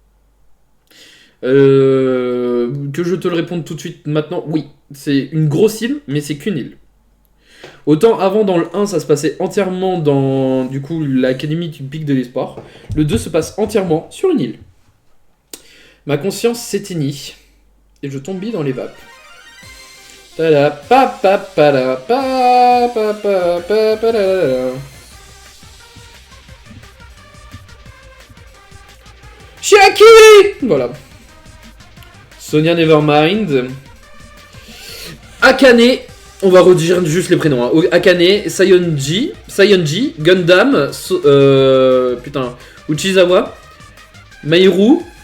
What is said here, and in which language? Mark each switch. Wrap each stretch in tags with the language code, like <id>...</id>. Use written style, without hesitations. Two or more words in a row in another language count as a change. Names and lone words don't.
<fr>Que je te le réponde tout de suite maintenant, oui. C'est une grosse île, mais c'est qu'une île. Autant avant dans le 1 ça se passait entièrement dans du coup l'académie du Pic de l'Espoir, le 2 se passe entièrement sur une île. Ma conscience s'éteignit et je tombai dans les vapes. Tada pa pa pa da pa pa pa pa pa da. Chiaki! Voilà. Sonia Nevermind. Akane. On va redire juste les prénoms. Hein. Akane, Sayonji, Gundam, Uchizawa, Meiru.</fr>